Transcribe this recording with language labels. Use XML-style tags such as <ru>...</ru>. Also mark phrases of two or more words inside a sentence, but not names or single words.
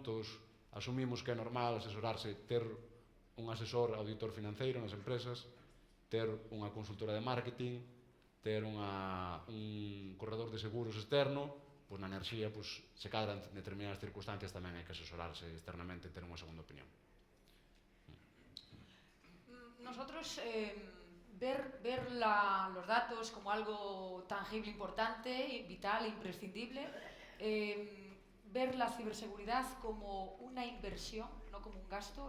<gl>Todos asumimos que é normal asesorarse, ter un asesor auditor financeiro nas empresas, ter unha consultora de marketing, ter un corredor de seguros externo. Pois na enerxía, se cadran determinadas circunstancias, tamén hai que asesorarse externamente e ter unha segunda opinión.</gl> <es>Nosotros ver los datos como algo tangible, importante, vital, imprescindible, ver la ciberseguridad como una inversión, no no como un gasto.</es>